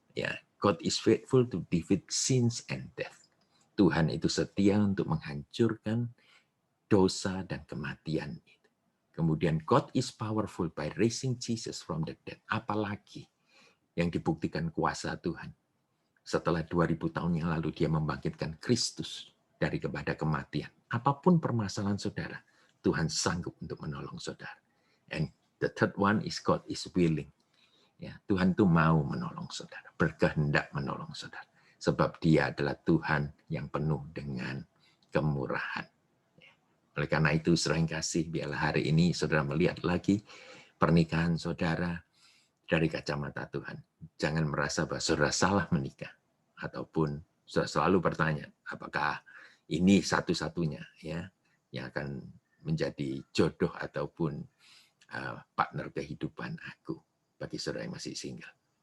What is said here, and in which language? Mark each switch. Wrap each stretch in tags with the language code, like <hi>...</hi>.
<en>Ya, God is faithful to defeat sins and death.</en> <id>Tuhan itu setia untuk menghancurkan dosa dan kematian itu. Kemudian</id> <en>God is powerful by raising Jesus from the dead.</en> <id>Apalagi yang dibuktikan kuasa Tuhan. Setelah 2000 tahun yang lalu dia membangkitkan Kristus dari kepada kematian. Apapun permasalahan saudara, Tuhan sanggup untuk menolong saudara.</id> <en>And the third one is God is willing.</en> <id>Ya, Tuhan itu mau menolong saudara, berkehendak menolong saudara. Sebab dia adalah Tuhan yang penuh dengan kemurahan. Oleh karena itu, saudara yang kasih, biarlah hari ini saudara melihat lagi pernikahan saudara dari kacamata Tuhan. Jangan merasa bahwa saudara salah menikah. Ataupun saudara selalu bertanya, apakah ini satu-satunya ya yang akan menjadi jodoh ataupun partner kehidupan aku bagi saudara yang masih single.</id>